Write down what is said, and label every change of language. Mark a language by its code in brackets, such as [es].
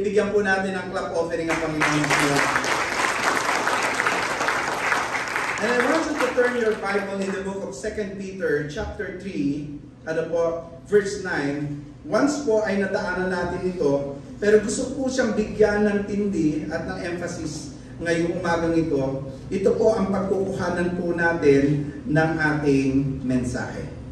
[tl] Bigyan po natin ng clap offering ang Panginoon Diyos. [en] And I want you to turn your Bible in the book of 2 Peter chapter 3, verse 9. [tl] Once po ay nadaanan natin ito, pero gusto po siyang bigyan ng tindi at ng emphasis ngayong umagang ito. Ito po ang pagkukuhanan po natin ng ating mensahe.